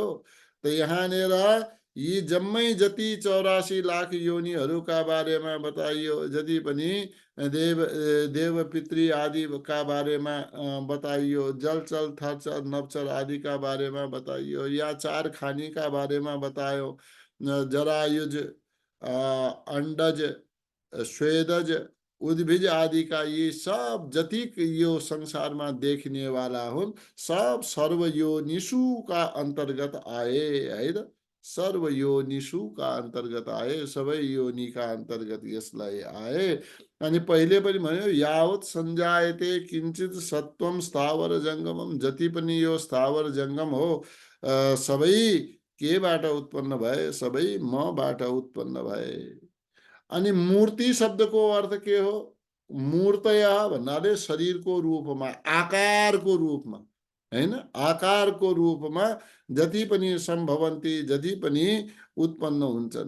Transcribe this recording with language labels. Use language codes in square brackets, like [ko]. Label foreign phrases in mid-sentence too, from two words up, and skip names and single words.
[ne] त यहाँनिर यी जम्मै जति 84 लाख योनिहरूका बारेमा बताइयो, जति पनि देव पितृ आदि का बारेमा बताइयो, जलचर थलचर नभचर आदि का बारेमा बताइयो, या 4 खानी का बारेमा बतायो, जरायुज, अंडज, स्वेदज, उद्भिज आदि का ये सब जति यो संसारमा देखने वाला हुन्, [hi] सब सर्वयोनिषु का अंतर्गत आए है [ne] त। [hi] सर्वयोनिषु का अंतर्गत आए, [ne] सबै योनिका अंतर्गत यसलाई आए। अनि पहिले पनि भन्यो, [sa] यावत संजायते किंचित सत्वम स्थावर जंगमम, [ne] जति पनि यो स्थावर जंगम हो सबै केबाट उत्पन्न भए, सबै मबाट उत्पन्न भए। अनि मूर्ति शब्दको अर्थ के हो, मूर्तया भन्नाले शरीरको रूपमा, आकारको रूपमा हैन, आकारको रूपमा जति पनि सम्भवन्ति, जति पनि उत्पन्न हुन्छन्।